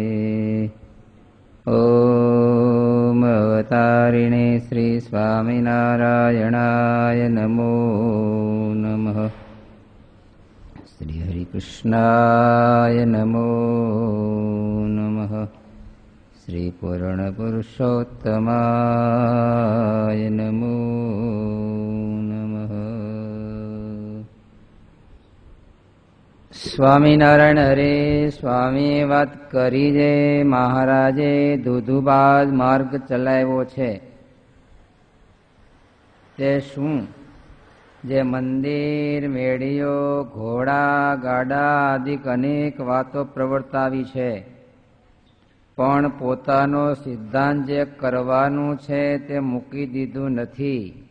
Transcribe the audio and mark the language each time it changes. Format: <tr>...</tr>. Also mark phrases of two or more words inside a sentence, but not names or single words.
<sa>ॐ अवतारिणे श्री स्वामिनारायणाय नमो नमः। श्री हरिकृष्णाय नमो नमः। श्री पूर्णपुरुषोत्तमाय नमो नमः।</sa> <gu>સ્વામિનારાયણ હરે સ્વામીએ વાત કરી જે મહારાજે દુધુબાજ માર્ગ ચલાવ્યો છે તે શું? જે મંદિર, મેળીઓ, ઘોડા, ગાડા આદિ અનેક વાતો પ્રવર્તાવી છે, પણ પોતાનો સિદ્ધાંત જે કરવાનું છે તે મૂકી દીધું નથી.</gu>